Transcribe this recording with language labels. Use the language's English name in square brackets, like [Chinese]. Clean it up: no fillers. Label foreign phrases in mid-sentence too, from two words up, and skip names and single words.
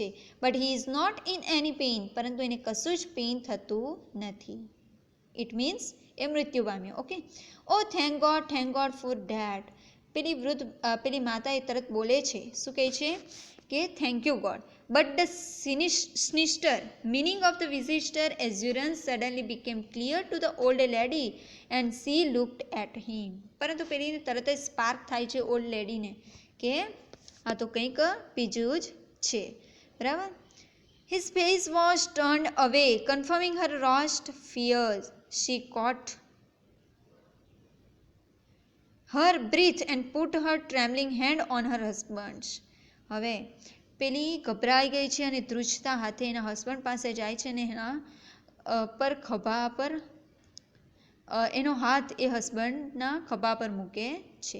[English] But he is not in any pain, [Gujarati] પરંતુ એને કશું જ પેઇન થતું નથી. [English] it means [Gujarati] એ મૃત્યુ પામ્યો, ઓકે. [English] Oh thank God for that, [Gujarati] પેલી માતા એ તરત બોલે છે, શું કહે છે કે [English] thank you God. But the sinister meaning of the visitor assurance suddenly became clear to the old lady and she looked at him. [Gujarati] પરંતુ પેલીને તરત જ સ્પાર્ક થાય છે [English] old ladyને [Gujarati] કે આ તો કંઈક બીજું જ છે, બરાબર. [English] His face was turned away, confirming her worst fears. She caught her breath and put her trembling hand on her husband. [Gujarati] હવે પેલી ગભરાઈ ગઈ છે અને ધ્રુજતા હાથે એના હસબન્ડ પાસે જાય છે ને એના પર ખભા પર એનો હાથ એ હસબન્ડના ખભા પર મૂકે છે.